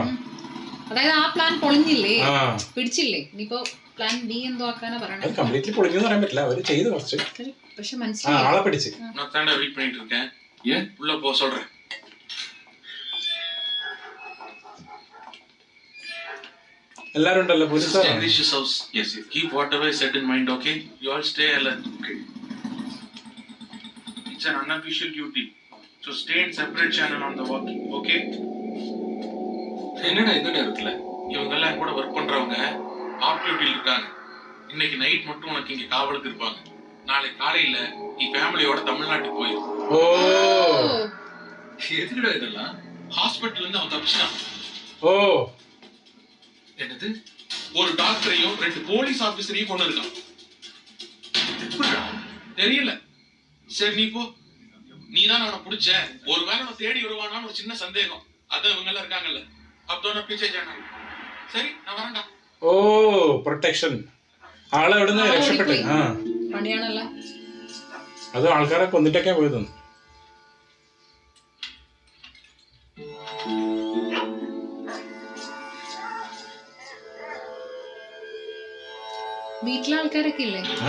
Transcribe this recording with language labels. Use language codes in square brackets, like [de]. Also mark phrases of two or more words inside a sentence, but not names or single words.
[ml] അതായത് ആ പ്ലാൻ പൊളിഞ്ഞില്ലേ, പിടിച്ചില്ലേ, ഇനിയിപ്പോ [en] plan B [ml] എന്തോ ആക്കാനാ പറയണത്. കംപ്ലീറ്റ്ലി പൊളിഞ്ഞു പറയാൻ പറ്റില്ല, അവര് ചെയ്ത് കുറച്ച്, പക്ഷെ മനസ്സിലായി ആളെ പിടിച്ച്. എല്ലാരും ഉണ്ടല്ലോ പോലീസ്. [en] It's an unofficial duty, so stay in separate channel on the walkie, okay? [ta] என்னடா இந்த நேரத்துல இவங்க எல்லாம் கூட வர்க் பண்றவங்க [en] off duty-la [ta] இருக்காங்க. இன்னைக்கு நைட் மட்டும் உனக்கு இங்க காவலுக்கு இருப்பாங்க. நாளை காலையில நீ ஃபேமிலியோட தமிழ்நாட்டுக்கு போயிரு. ஓ, எதுக்குடா இதெல்லாம்? ஹாஸ்பிடல்ல இருந்து அவன் தப்பிச்சான். ஓ, என்னது? ஒரு டாக்டரையும் 2 போலீஸ் ஆபீசரையும் கொண்டு இருக்கான். தெரியல. சரி நீ போ, நீ தான் அவனை பிடிச்ச, ஒருவேளை அவனை தேடி வருவானான்னு ஒரு சின்ன சந்தேகம். அதான் இவங்க எல்லாம் இருக்காங்கல்ல, அப்போ பிச்சை சேனல். சரி நான் வரேன்டா. [ml] ഓ, പ്രൊട്ടക്ഷൻ. ആളെ എവിടുന്ന് രക്ഷപ്പെട്ടു. പണിയാണല്ലോ, അത് ആൾക്കാരെ കൊന്നിട്ടൊക്കെ പോയത്. വീട്ടിലെ ആൾക്കാരൊക്കെ ഇല്ലേ?